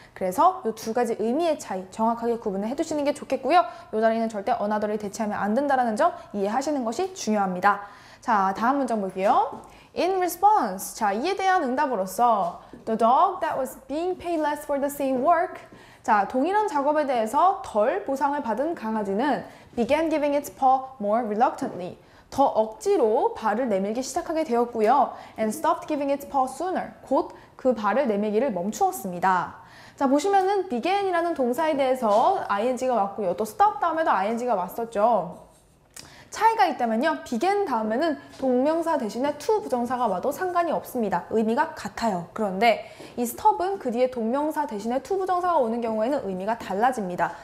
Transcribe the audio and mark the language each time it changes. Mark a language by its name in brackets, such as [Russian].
[Korean] 그래서 이 두 가지 의미의 차이 정확하게 구분을 해두시는 게 좋겠고요. 이 자리는 절대 another을 대체하면 안 된다는 점 이해하시는 것이 중요합니다. 자, 다음 문장 볼게요. [English] In response, [Korean] 자, 이에 대한 응답으로서 [English] the dog that was being paid less for the same work, [Korean] 자, 동일한 작업에 대해서 덜 보상을 받은 강아지는 [English] began giving its paw more reluctantly, [Korean] 더 억지로 발을 내밀기 시작하게 되었고요. [English] And stopped giving its paw sooner, [Korean] 곧 그 발을 내밀기를 멈추었습니다. 자, 보시면은 began이라는 동사에 대해서 ing가 왔고요. 또 stop 다음에도 ing가 왔었죠. 차이가 있다면요. began 다음에는 동명사 대신에 to 부정사가 와도 상관이 없습니다. 의미가 같아요. 그런데 이 stop은 그 뒤에 동명사 대신에 to 부정사가 오는 경우에는 의미가 달라집니다.